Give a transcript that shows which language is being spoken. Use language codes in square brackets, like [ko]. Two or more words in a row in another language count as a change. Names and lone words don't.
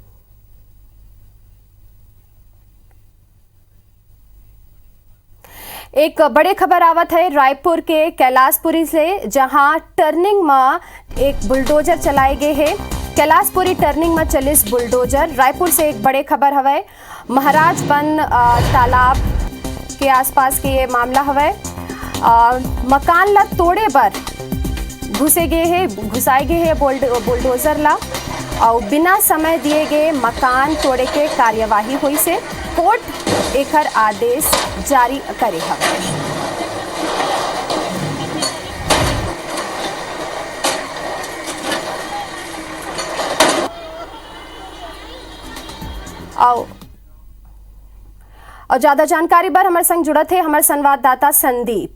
[hne] एक बड़े खबर आवत है रायपुर के कैलाशपुरी से, जहां टर्निंग में एक बुलडोजर चलाए गए हैं। कैलाशपुरी टर्निंग में चलिस बुलडोजर। रायपुर से एक बड़े खबर हवे, महाराजबंद तालाब के आसपास के ये मामला हवे। मकान ला तोड़े बर घुसाए गए हैं बुलडोजर ला, और बिना समय दिए गए मकान तोड़े के कार्यवाही हुई से कोर्ट एकर आदेश जारी करे हवे। और ज्यादा जानकारी पर हमारे संग जुड़त है हमारे संवाददाता संदीप।